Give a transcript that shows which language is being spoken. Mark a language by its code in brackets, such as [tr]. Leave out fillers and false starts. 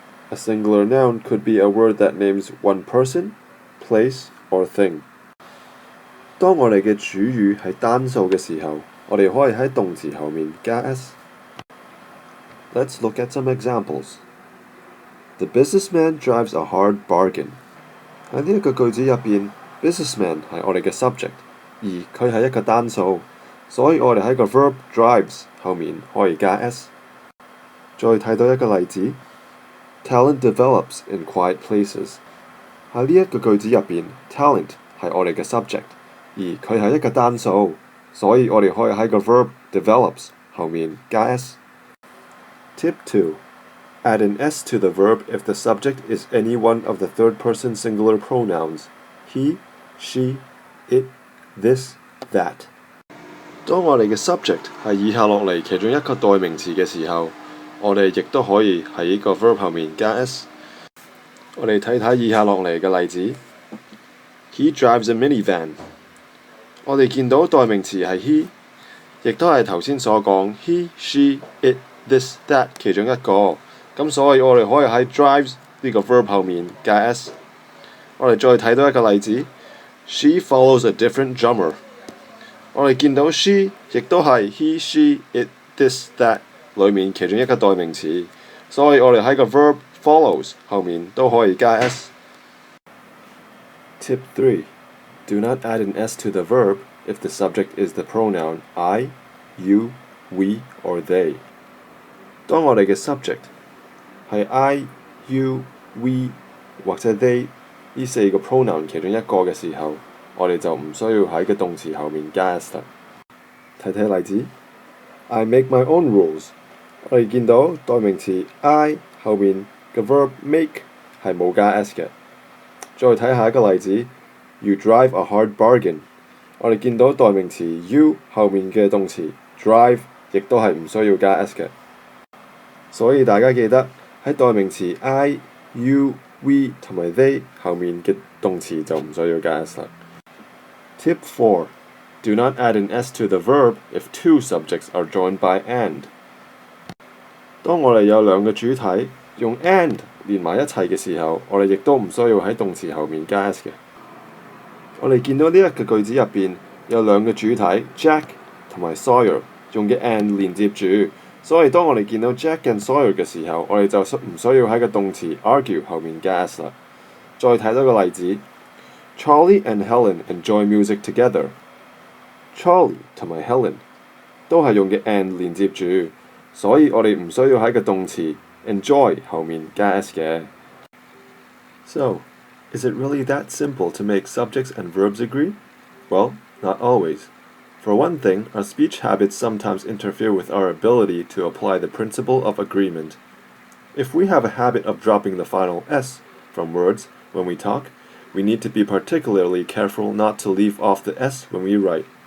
[en] A singular noun could be a word that names one person, place, or thing. [yue] 當我哋嘅主語係單數嘅時候，我哋可以喺動詞後面加 s. [en] Let's look at some examples. The businessman drives a hard bargain. [yue] 喺呢一個句子入邊 ，businessman 係我哋嘅 subject， 而佢係一個單數，所以我哋喺個 verb drives 後面可以加 s. 再睇到一個例子。 [en] Talent develops in quiet places. [yue] 喺呢一個句子入邊 ，talent 係我哋嘅 subject， 而佢係一個單數，所以我哋可以喺個 verb develops 後面加 s. [en] Tip 2. Add an s to the verb if the subject is any one of the third-person singular pronouns he, she, it, this, that. [yue] 當我哋嘅 subject 係以下落嚟其中一個代名詞嘅時候，我哋亦都可以喺呢個 verb 後面加 s。我哋睇睇以下落嚟嘅例子。 [en] He drives a minivan。 [yue] 我哋見到代名詞係 he， 亦都係頭先所講 he, she, it, this, that 其中一個。咁所以我哋可以喺 drives 呢個 verb 後面加 s。我哋再睇到一個例子。 [en] She follows a different drummer。 [yue] 我哋見到 she 亦都係 he, she, it, this, that。裏面其中一個代名詞，所以我哋喺個 verb follows 後面都可以加 s。 [en] Tip 3. Do not add an s to the verb if the subject is the pronoun I, you, we, or they. [yue] 當我哋嘅 subject 係 I, you, we 或者 they 呢4個 pronoun 其中一個嘅時候，我哋就唔需要喺個動詞後面加 s 啦。睇睇例子。 [en] I make my own rules。 [yue] 我哋見到代名詞 I 後面嘅 verb make 係冇加 s 嘅。再睇下一個例子 [en] ，You drive a hard bargain。 [yue] 我哋見到代名詞 you 後面嘅動詞 drive 亦都係唔需要加 s 嘅。所以大家記得喺代名詞 I、you、we 同埋 they 後面嘅動詞就唔需要加 s 啦。 [en] Tip 4. Do not add an s to the verb if 2 subjects are joined by and. [yue] 當我哋有兩個主體用 and 連埋一齊嘅時候，我哋亦都唔需要喺動詞後面加 s 嘅。我哋見到呢一個句子入邊有兩個主體 Jack 同埋 Sawyer 用嘅 and 連接住，所以當我哋見到 Jack and Sawyer 嘅時候，我哋就唔需要喺個動詞 argue 後面加 s 啦。再睇多個例子 [en] ，Charlie and Helen enjoy music together。 [yue] Charlie 同埋 Helen 都係用嘅 and 連接住，所以我哋唔需要喺個動詞 enjoy 後面加 s 嘅。 [en] So, is it really that simple to make subjects and verbs agree? Well, not always. For one thing, our speech habits sometimes interfere with our ability to apply the principle of agreement. If we have a habit of dropping the final s from words when we talk, we need to be particularly careful not to leave off the s when we write.